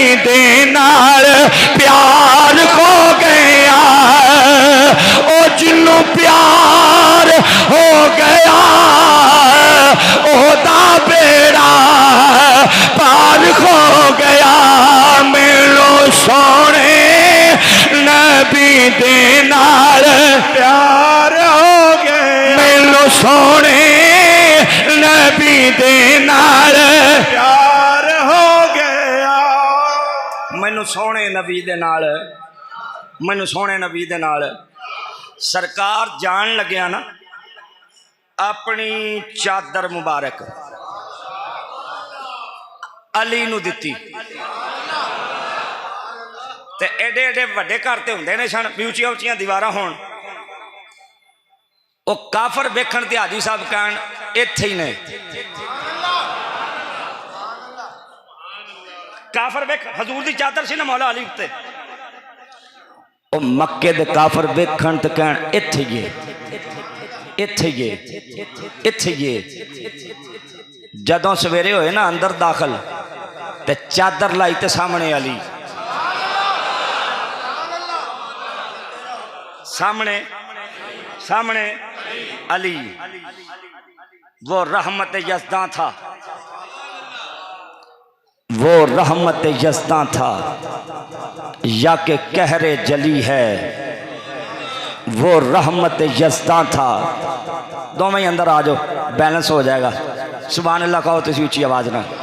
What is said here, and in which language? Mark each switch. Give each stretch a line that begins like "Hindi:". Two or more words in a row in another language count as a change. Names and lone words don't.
Punjabi: دے نال پیار ہو گیا او جنوں پیار ہو گیا او دا بیڑا پار ہو گیا مینوں سونے نبی دے نال پیار ہو گیا مینوں سونے نبی دے نال پیار ہو گیا مینوں سونے نبی دے نال مینوں سونے نبی دے نال سرکار جان لگیا نا اپنی چادر مبارک علی نو دتی تے ایڈے ایڈے وڈے گھر تے ہوندے نے سن اونچیاں اونچیاں دیواراں ہون او کافر ویکھن تے حاجی صاحب کہن ایتھے ہی نے کافر ویکھ حضور دی چادر سی نا مولا علی تے او مکے دے کافر ویکھن تے کہن ایتھے ہی ایتھے ہی ایتھے ہی جدوں سویرے ہوئے نا اندر داخل تے چادر لائی تے سامنے علی
Urdu: سامنے سامنے علی وہ رحمت یزداں تھا وہ رحمت یزداں تھا یا کہ قہر جلی ہے وہ رحمت یزداں تھا دو میں اندر آ جاؤ بیلنس ہو جائے گا
Arabic: سبحان اللہ
Urdu: کہو تو اسی آواز نہ